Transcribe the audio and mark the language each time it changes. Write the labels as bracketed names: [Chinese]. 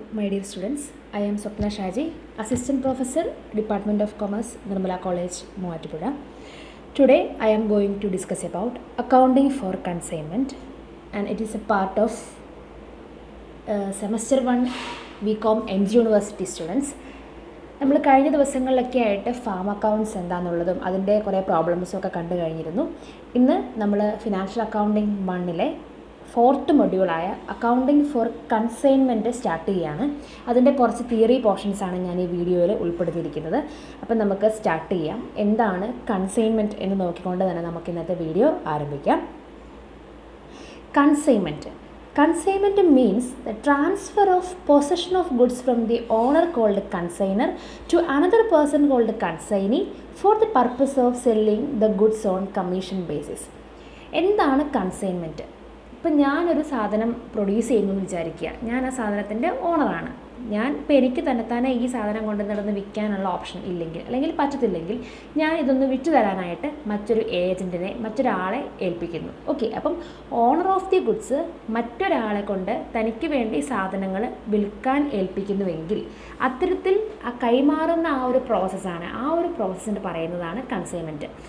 [English] dear students, I am Swapna Shaji, Assistant Professor, Department of Commerce, Nirmala College, Moatipura. Today I am going to discuss about accounting for consignment, and it is a part of semester 1 BCom MG University students. [Malayalam] നമ്മൾ കഴിഞ്ഞ ദിവസങ്ങളിലൊക്കെ ആയിട്ട് farm accounts എന്താണെന്നുള്ളതും അതിൻ്റെ കുറേ പ്രോബ്ലംസും ഒക്കെ കണ്ടു കഴിഞ്ഞിരുന്നു. ഇന്ന് നമ്മൾ financial accounting 1-ലെ 4th മൊഡ്യൂളായ accounting for consignment start ചെയ്യുകയാണ്. അതിൻ്റെ കുറച്ച് തിയറി പോർഷൻസാണ് ഞാൻ ഈ വീഡിയോയിൽ ഉൾപ്പെടുത്തിയിരിക്കുന്നത്. അപ്പം നമുക്ക് സ്റ്റാർട്ട് ചെയ്യാം. എന്താണ് കൺസൈൻമെൻറ്റ് എന്ന് നോക്കിക്കൊണ്ട് തന്നെ നമുക്ക് ഇന്നത്തെ വീഡിയോ ആരംഭിക്കാം. [English] Consignment means the transfer of possession of goods from the owner called consignor to another person called consignee for the purpose of selling the goods on commission basis. [Malayalam] എന്താണ് consignment? ഇപ്പം ഞാനൊരു സാധനം പ്രൊഡ്യൂസ് ചെയ്യുന്നു എന്ന് വിചാരിക്കുക. ഞാൻ ആ സാധനത്തിൻ്റെ ഓണറാണ്. ഇപ്പോൾ എനിക്ക് തന്നെ ഈ സാധനം കൊണ്ട് നടന്ന് വിൽക്കാനുള്ള ഓപ്ഷൻ ഇല്ലെങ്കിൽ അല്ലെങ്കിൽ പറ്റത്തില്ലെങ്കിൽ ഞാൻ ഇതൊന്ന് വിറ്റു തരാനായിട്ട് മറ്റൊരു ഏജൻറ്റിനെ മറ്റൊരാളെ ഏൽപ്പിക്കുന്നു. ഓക്കെ, അപ്പം [English] owner of the goods [Malayalam] മറ്റൊരാളെ കൊണ്ട് തനിക്ക് വേണ്ടി സാധനങ്ങൾ വിൽക്കാൻ ഏൽപ്പിക്കുന്നുവെങ്കിൽ അത്തരത്തിൽ ആ കൈമാറുന്ന ആ ഒരു പ്രോസസ്സാണ്, ആ ഒരു പ്രോസസ്സിന് പറയുന്നതാണ് കൺസൈൻമെൻറ്റ്.